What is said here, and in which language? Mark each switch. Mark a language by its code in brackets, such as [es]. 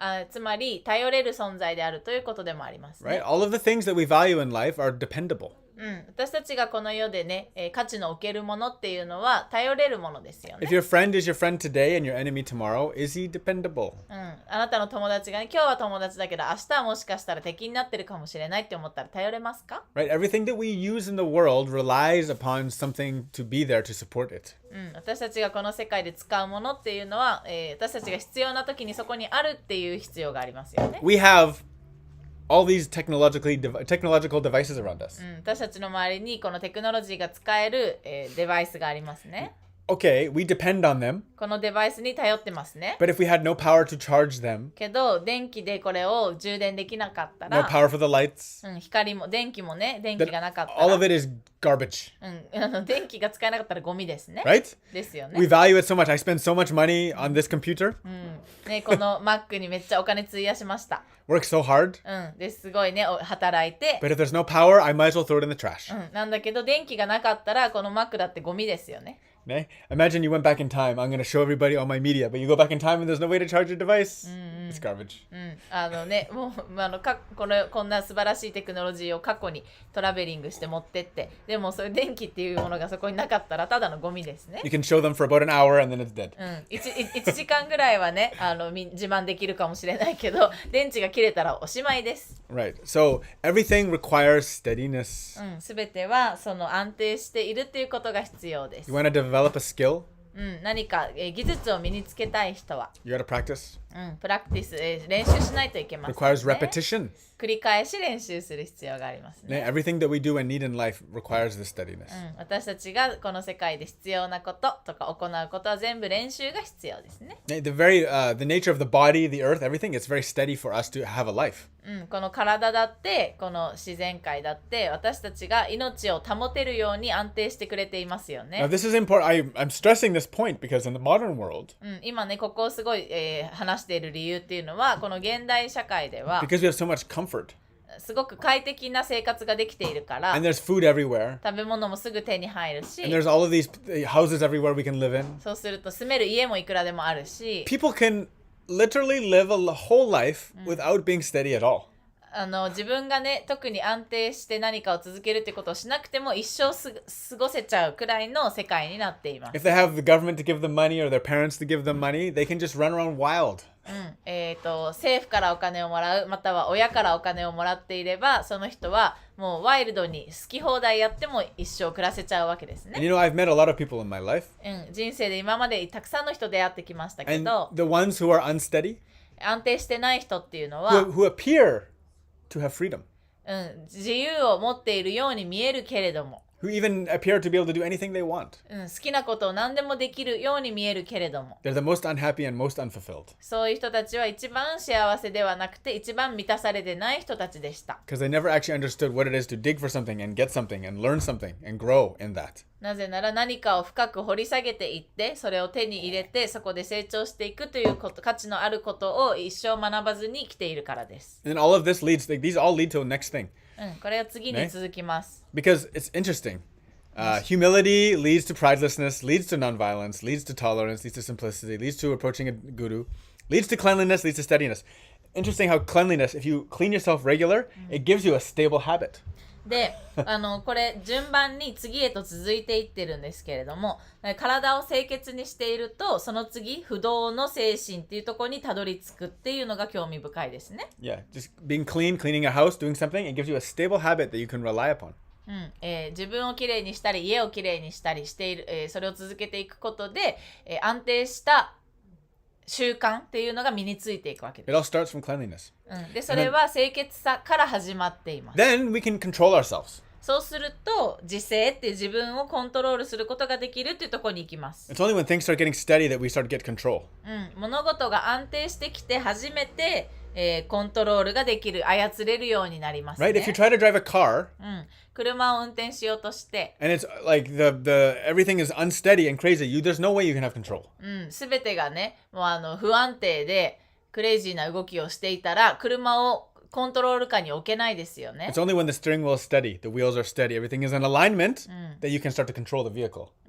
[ja] つまり、頼れる存在であるということでもありますね。 [en] Right? All of the things that we value in life are dependable. [ja] 私たちがこの世でね、価値の置けるものっていうのは頼れるものですよね。 [en] If your friend is your friend today and your enemy tomorrow, is he dependable? [ja] あなたの友達がね、今日は友達だけど明日はもしかしたら敵になってるかもしれないって思ったら頼れますか？ [en] Right? Everything that we use in the world relies upon something to be there to support it. [ja] 私たちがこの世界で使うものっていうのは、私たちが必要な時にそこにあるっていう必要がありますよね。 [en] We have all these technological devices around us. [ja] 私たちの周りにこのテクノロジーが使える、デバイスがありますね。 [en] Okay, we depend on them, [ja] このデバイスに頼ってますね。 [en] but if we had no power to charge them, [ja] けど電気でこれを充電できなかった [en] no [ja] ら、 [en] power for the lights, [ja] 光も電気もね、電気 [en] then [ja] がなかった [en] all [ja] ら [en] of it is garbage, [ja] 電気が使えなかったらゴミですね。 [en] right? [ja] ですよ [en] We [ja] ね。 [en] value it so much. I spend so much money on this computer, [ja] ね、この Mac にめっちゃお金費やしました。 [en] work so hard, [ja] ですごいね、働いて、 [en] but if there's no power, I might as well throw it in the trash. [ja] なんだけど電気がなかったらこの Mac だってゴミですよね。 [en] Okay? Imagine you went back in time. I'm going to show everybody all my media, but you go back in time and there's no way to charge your device. It's garbage. [ja] もうこんな素晴らしいテクノロジーを過去にトラベリングして持ってって、でもそういう電気っていうものがそこになかったらただのゴミですね。 [en] You can show them for about an hour and then it's dead. [ja] 1時間ぐらいはね自慢できるかもしれないけど、電池が切れたらおしまいです。 [en] Right. So everything requires steadiness. [ja] すべてはその安定しているっていうことが必要です。 [en] You want to develop a skill? [ja] 何か、技術を身につけたい人は、 [en] You got to practice. [ja] プラクティス、練習しないといけません、ね。 [en] Requires repetition. [ja] 繰り返し練習する必要がありますね。 [en] Everything that we do and need in life requires this steadiness. [ja] 私たちがこの世界で必要なこととか行うことは全部練習が必要ですね。 [en] The nature of the body, the earth, everything, it's very steady for us to have a life. [ja] この体だってこの自然界だって私たちが命を保てるように安定してくれていますよ [en] Now [ja] ね。 [en] this is important. I'm stressing this point because in the modern world, [ja] 今ねここをすごい、話している理由っていうのはこの現代社会では [en] because we have so much comfort [ja] すごく快適な生活ができているから [en] and there's food everywhere [ja] 食べ物もすぐ手に入るし [en] and there's all of these houses everywhere we can live in. [ja] そうすると住める家もいくらでもあるし [en] People can literally live a whole life without being steady at all. [ja] 自分がね特に安定して何かを続けるってことをしなくても一生過ごせちゃうくらいの世界になっています。 [en] If they have the government to give them money or their parents to give them money, they can just run around wild. [ja] 政府からお金をもらうまたは親からお金をもらっていればその人はもうワイルドに好き放題やっても一生暮らせちゃうわけですね。 [en] And I've met a lot of people in my life. [ja] 人生で今までたくさんの人出会ってきましたけ [en] And [ja] ど [en] the ones who are unsteady, [ja] 安定してない人っていうのは [en] who appear to have freedom, [ja] 自由を持っているように見えるけれども [en] who even appear to be able to do anything they want. [ja] 好きなことを何でもできるように見えるけれども、 [en] They're the most unhappy and most unfulfilled [ja] そういう人たちは一番幸せではなくて一番満たされてない人たちでした。 [en] because they never actually understood what it is to dig for something and get something and learn something and grow in that. [ja] なぜなら何かを深く掘り下げていってそれを手に入れてそこで成長していくということ、価値のあることを一生学ばずに来ているからです。 [en] And all of this leads, like, these all lead to the next thing [ja] これは次に続きます。 [en] because it's interesting. Humility leads to pridelessness, leads to nonviolence, leads to tolerance, leads to simplicity, leads to approaching a guru, leads to cleanliness, leads to steadiness. Interesting how cleanliness, if you clean yourself regular, it gives you a stable habit. [ja] で、これ順番に次へと続いていってるんですけれども、体を清潔にしているとその次不動の精神っていうところにたどり着くっていうのが興味深いですね。 [en] Yeah, just being clean, cleaning a house, doing something, it gives you a stable habit that you can rely upon. [ja] 自分をきれいにしたり家をきれいにしたりしている、それを続けていくことで、安定した習慣っていうのが身についていくわけ [en] It [ja] で [en] all starts from cleanliness. [ja] す。でそれは清潔さから始まっています。 [en] Then we can control ourselves. [ja] そうすると自制っていう自分をコントロールすることができるっていうところに行きます。 [en] It's only when things start getting steady that we start to get control. [ja] 物事が安定してきて初めて、コントロールができる、操れるようになりますね。 [en] Right? If you try to drive a car [ja] 車を運転しようとして、 [en] and it's like the everything is unsteady and crazy, there's no way you can have control. [ja] すべてがね、もう不安定でクレイジーな動きをしていたら車をコントロール下に置けないですよね。 [en] It's only when the steering wheel is steady, the wheels are steady, everything is in alignment, that you can start to control the vehicle.